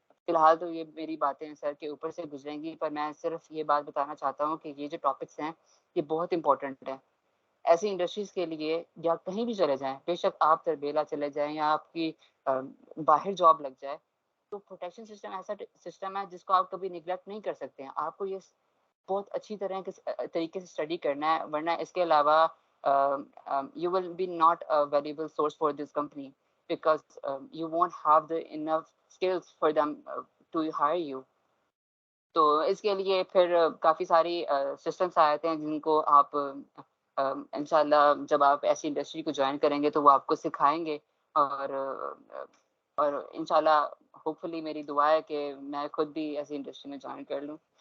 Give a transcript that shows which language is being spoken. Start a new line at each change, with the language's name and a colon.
Urdu: فی الحال تو یہ میری باتیں سر کے اوپر سے گزریں گی, پر میں صرف یہ بات بتانا چاہتا ہوں کہ یہ جو ٹاپکس ہیں یہ بہت امپورٹنٹ ہیں ایسی انڈسٹریز کے لیے. یا کہیں بھی چلے جائیں, بے شک آپ تربیلا چلے جائیں یا آپ کی باہر جاب لگ جائے, تو پروٹیکشن سسٹم ایسا سسٹم ہے جس کو آپ کبھی نیگلیکٹ نہیں کر سکتے ہیں. آپ کو یہ بہت اچھی طریقے سے اسٹڈی کرنا ہے, ورنہ اس کے علاوہ
English: you will be not a valuable source for this company because you won't have the enough skills for them to hire you.
Urdu: تو اس کے لیے پھر کافی ساری سسٹمس آتے ہیں جن کو آپ انشاءاللہ جب آپ ایسی انڈسٹری کو جوائن کریں گے تو وہ آپ کو سکھائیں گے. اور انشاءاللہ ہوپ فلی میری دعا ہے کہ میں خود بھی ایسی انڈسٹری میں جوائن کر لوں.